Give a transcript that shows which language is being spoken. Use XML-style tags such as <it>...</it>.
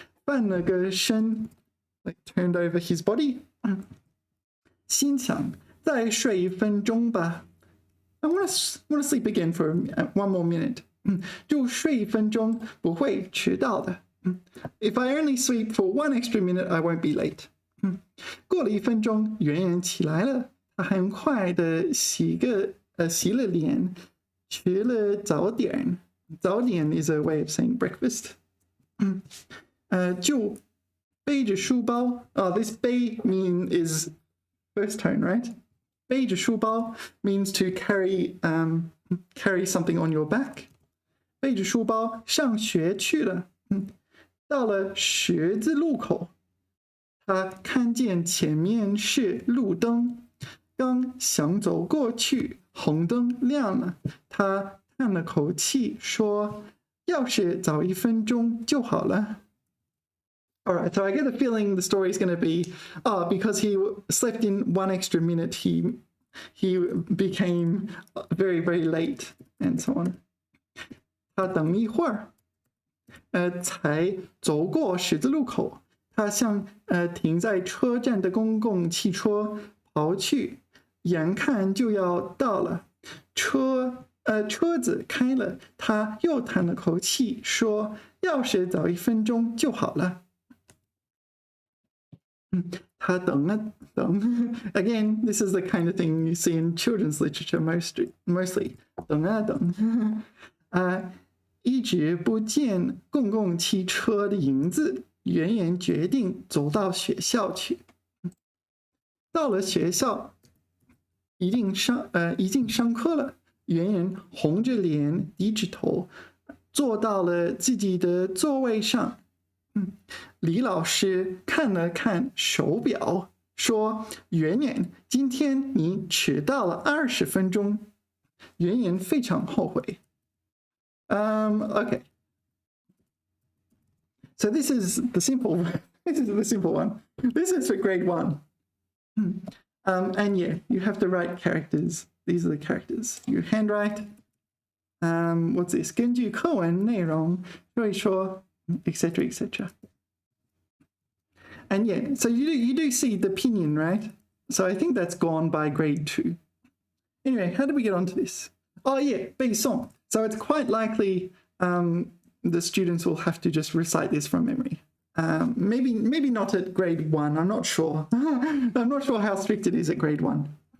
<zh>翻了个身,</zh> <en>like turned over his body.</en> <zh>心想再睡1分钟吧.</zh> <en>I want to sleep again for one more minute.</en> <zh>就睡1分钟不会迟到的.</zh> <en>If I only sleep for one extra minute, I won't be late.</en> <zh>过了1分钟, Yuan Yuan 起来了.他很快的洗了脸，吃了早点。</zh> <en>早点 is a way of saying breakfast.</en> <zh>就背着书包.</zh> <en>Oh, this 背 is first tone, right?</en> <zh>背着书包</zh> <en>means to carry something on your back.</en> <zh>背着书包上学去了。到了十字路口，他看见前面是路灯。刚想走过去，红灯亮了，他叹了口气说：“要是早1分钟就好了。”</zh> <en>All right, so I get a feeling the story is going to be, because he slept in one extra minute, he became very, very late, and so on.</en> <zh>他等一会儿，才走过十字路口，他向停在车站的公共汽车跑去。眼看就要到了，车子开了，他又叹了口气，说：“要是早1分钟就好了。” 他等啊等。</zh> <en>Again, this is the kind of thing you see in children's literature mostly.</en> <zh>等啊等。一直不见公共汽车的影子，圆圆决定走到学校去。到了学校。已经上课了，圆圆红着脸，低着头，坐到了自己的座位上。李老师看了看手表，说：“圆圆，今天你迟到了20分钟。”圆圆非常后悔。</zh> <en>Okay. So this is the simple. This is the simple one. This is for grade 1. And yeah, you have to write characters. These are the characters. You handwrite. What's this?</en> <zh>根据课文内容说一说, etc., etc.</zh> <en>And yeah, so you do see the pinyin, right? So I think that's gone by grade 2. Anyway, how did we get onto this? Oh yeah, 背诵.So it's quite likely the students will have to just recite this from memory. Maybe not at grade 1. I'm not sure. I'm not sure how strict it is at grade 1.</en>